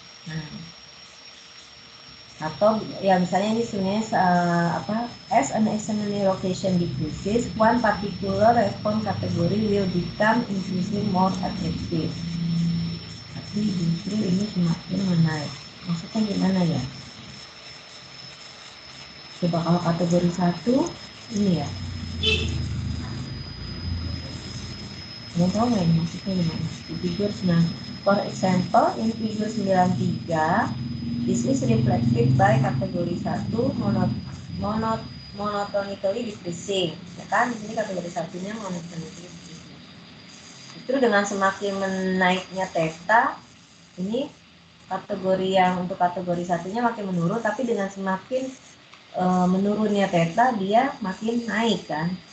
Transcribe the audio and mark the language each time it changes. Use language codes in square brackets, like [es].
[id] Nah, atau ya misalnya ini sebenarnya [en] as an Eisenmenger rotation decreases, one particular response category will become increasingly more attractive. [id] Tapi justru ini semakin menaik. Maksudnya gimana ya? Coba kalau kategori 1 ini ya. Kalian tahu nggak ini maksudnya gimana? Di figur 9. [en] For example, in figure 93, this is reflected by kategori 1 monotonically decreasing. [id] Ya kan, di sini kategori satunya [en] monotonically decreasing. [id] Itu dengan semakin menaiknya theta, ini kategori yang untuk kategori satunya makin menurun, tapi dengan semakin menurunnya theta dia makin naik kan.